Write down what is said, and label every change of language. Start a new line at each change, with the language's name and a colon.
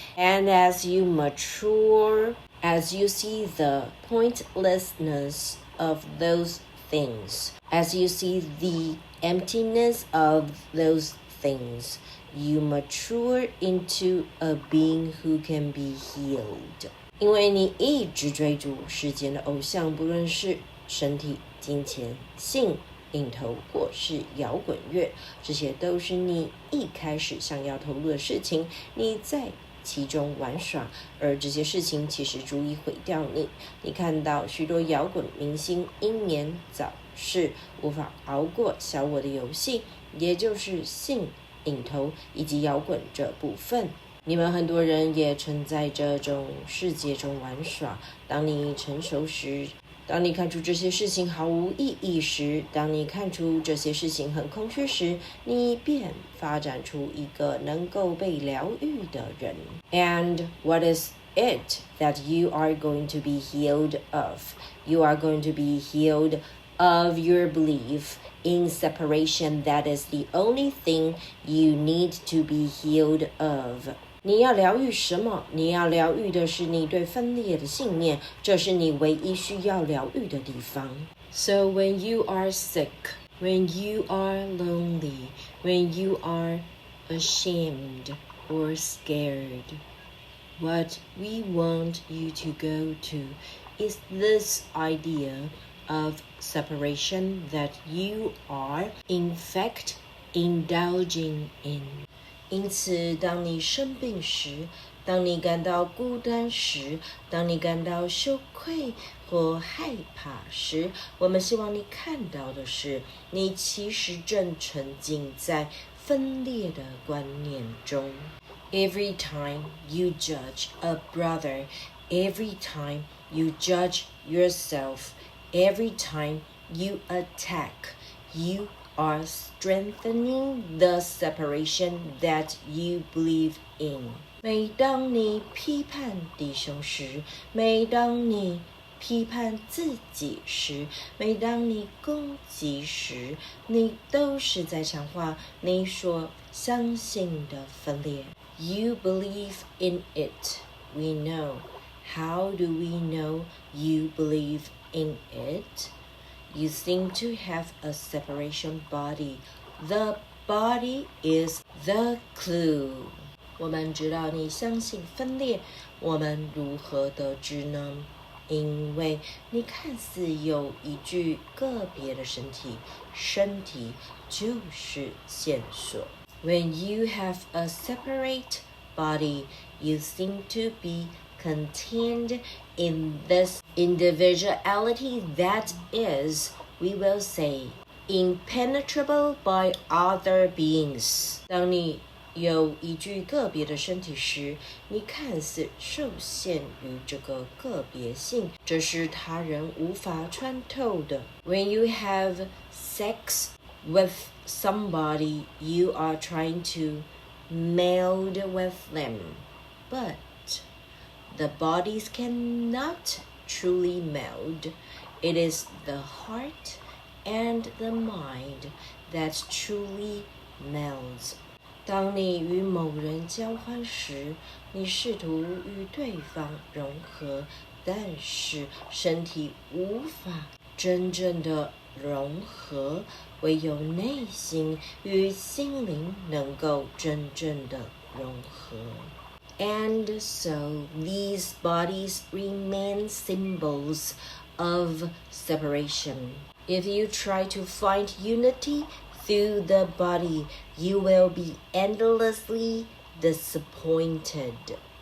English: And as you mature, as you see the pointlessness of those things, as you see the emptiness of those things, you mature into a being who can be healed.
Chinese: 因为你一直追逐世间的偶像，不论是身体、金钱、性、瘾头或是摇滚乐，这些都是你一开始想要投入的事情，你在其中玩耍，而这些事情其实足以毁掉你。你看到许多摇滚明星英年早逝，无法熬过小我的游戏，也就是性、瘾头以及摇滚这部分。你们很多人也曾在这种世界中玩耍。当你成熟时，当你看出这些事情毫无意义时，当你看出这些事情很空虚时，你便发展出一个能够被疗愈的人。
English: And what is it that you are going to be healed of? You are going to be healed of your belief in separation. That is the only thing you need to be healed of.
Chinese: 你要疗愈什么？你要疗愈的是你对分裂的信念，这是你唯一需要疗愈的地方。
English: So when you are sick, when you are lonely, when you are ashamed or scared, what we want you to go to is this idea of separation that you are, in fact, indulging in.
Chinese: 因此，当你生病时，当你感到孤单时，当你感到羞愧或害怕时，我们希望你看到的是，你其实正沉浸在分裂的观念中。
English: Every time you judge a brother, every time you judge yourself, every time you attack, you are strengthening the separation that you believe in.
Chinese: 每当你批判弟兄时，每当你批判自己时，每当你攻击时，你都是在强化你所相信的分裂。
English: You believe in it, we know. How do we know you believe in it? You seem to have a separation body. The body is the clue.
Chinese: 我们知道你相信分裂，我们如何得知呢？因为你看似有一具个别的身体，身体就是线索。
English: When you have a separate body, you seem to be contained in this individuality that is, we will say, impenetrable by other beings.
Chinese: 当你有一具个别的身体时，你看似受限于这个个别性，这是他人无法穿透的。
English: When you have sex with somebody, you are trying to meld with them, but the bodies cannot truly meld. It is the heart and the mind that truly melds.
Chinese: 当你与某人交欢时，你试图与对方融合，但是身体无法真正的融合，唯有内心与心灵能够真正的融合。
English: And so these bodies remain symbols of separation. If you try to find unity through the body, you will be endlessly disappointed.